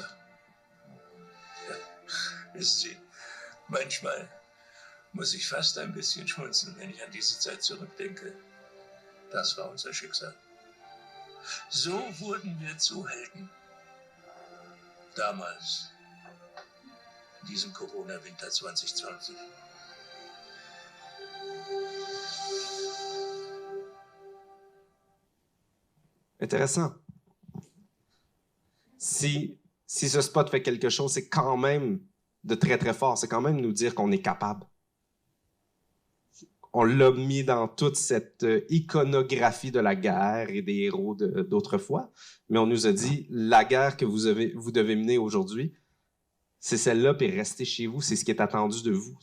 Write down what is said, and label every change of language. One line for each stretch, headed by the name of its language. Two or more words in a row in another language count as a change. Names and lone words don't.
German: Ja, wissen Sie, manchmal muss ich fast ein bisschen schmunzeln, wenn ich an diese Zeit zurückdenke. Das war unser Schicksal. So wurden wir zu Helden. Damals, in diesem Corona-Winter 2020.
French: Intéressant. si ce spot fait quelque chose, c'est quand même de très, très fort. C'est quand même nous dire qu'on est capable. On l'a mis dans toute cette iconographie de la guerre et des héros d'autrefois, mais on nous a dit, la guerre que vous devez mener aujourd'hui, c'est celle-là, puis restez chez vous, c'est ce qui est attendu de vous.